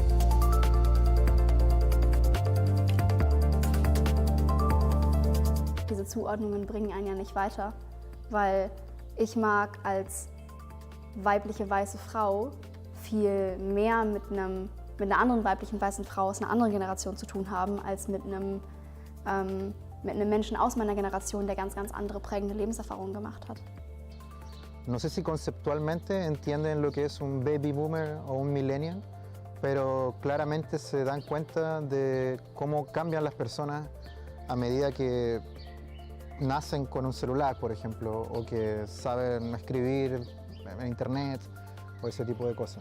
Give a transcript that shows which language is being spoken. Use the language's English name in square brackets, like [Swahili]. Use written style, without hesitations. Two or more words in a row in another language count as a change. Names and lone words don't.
[German] Diese Zuordnungen bringen einen ja nicht weiter, weil ich mag als weibliche weiße Frau viel mehr mit einer anderen weiblichen weißen Frau aus einer anderen Generation zu tun haben, als mit einem Menschen aus meiner Generation, der ganz, ganz andere prägende Lebenserfahrungen gemacht hat. [Spanish] No sé si conceptualmente entienden lo que es un [English] baby boomer [Spanish] o un millennial, pero claramente se dan cuenta de cómo cambian las personas a medida que nacen con un celular, por ejemplo, o que saben escribir en internet o ese tipo de cosas.